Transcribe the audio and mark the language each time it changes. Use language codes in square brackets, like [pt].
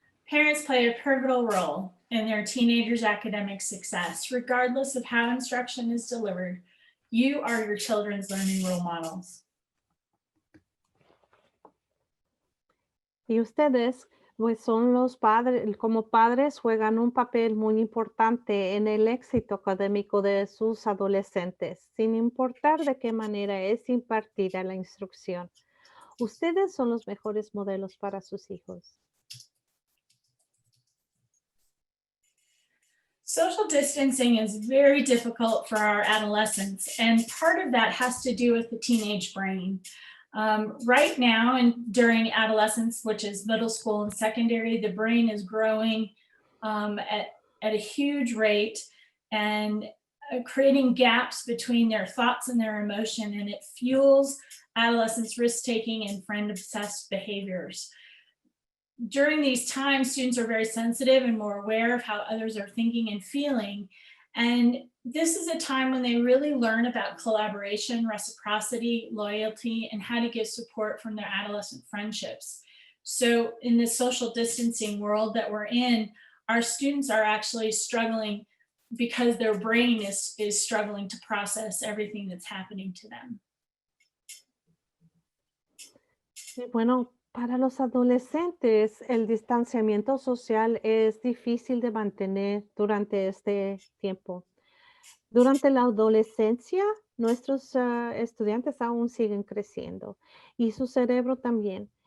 [en] Parents play a pivotal role in their teenagers' academic success, regardless of how instruction is delivered. You are your children's learning role models. [es] Y ustedes, pues son los padres, como padres juegan un papel muy importante en el éxito académico de sus adolescentes, sin importar de qué manera es impartida la instrucción. Ustedes son los mejores modelos para sus hijos. [en] Social distancing is very difficult for our adolescents, and part of that has to do with the teenage brain. Right now and during adolescence, which is middle school and secondary, the brain is growing at a huge rate and creating gaps between their thoughts and their emotion, and it fuels adolescents' risk-taking and friend-obsessed behaviors. during these times, students are very sensitive and more aware of how others are thinking and feeling. And this is a time when they really learn about collaboration, reciprocity, loyalty, and how to give support from their adolescent friendships. So in this social distancing world that we're in, our students are actually struggling because their brain is struggling to process everything that's happening to them. [es] Bueno, para los adolescentes, el distanciamiento social es difícil de mantener durante este tiempo. Durante la adolescencia, nuestros estudiantes aún siguen creciendo y su cerebro también.